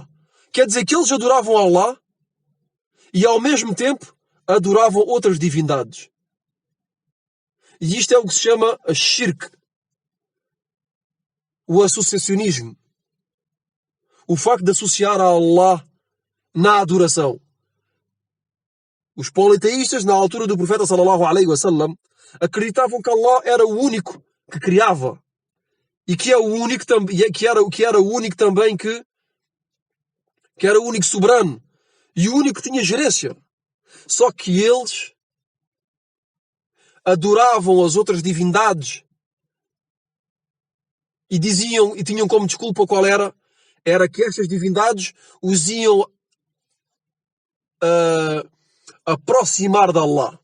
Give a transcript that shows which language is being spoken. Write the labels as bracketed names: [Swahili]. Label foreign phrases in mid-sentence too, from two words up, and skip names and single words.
[Portuguese] Quer dizer que eles adoravam Allah e ao mesmo tempo adoravam outras divindades. E isto é o que se chama a shirk, o associacionismo. O facto de associar a Allah na adoração. Os politeístas, na altura do profeta [Arabic] صلى الله عليه وسلم, [Portuguese] acreditavam que Allah era o único que criava. E que é o único que era o único também que era o único soberano e o único que tinha gerência. Só que eles adoravam as outras divindades e diziam e tinham como desculpa qual era que estas divindades os iam aproximar de Allah.